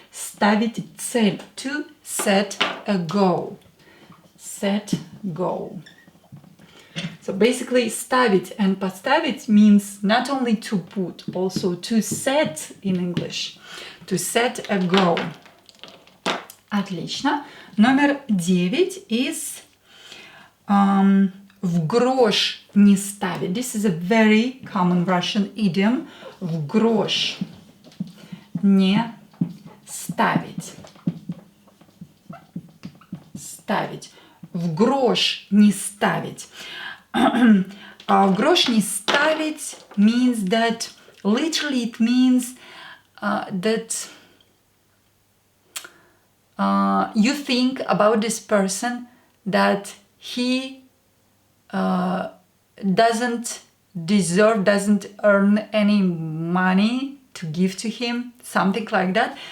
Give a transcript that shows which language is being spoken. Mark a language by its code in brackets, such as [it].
[ru] Ставить цель. [en] To set a goal. Set goal. So basically, ставить and поставить means not only to put, also to set in English. To set a goal. Отлично. [ru] Номер 9 is в грош не ставить. [en] This is a very common Russian idiom. [ru] В грош не ставить. Ставить. В грош не ставить. В грош не ставить [en] means that, literally it means that you think about this person that he doesn't deserve, doesn't earn any money to give to him, something like that.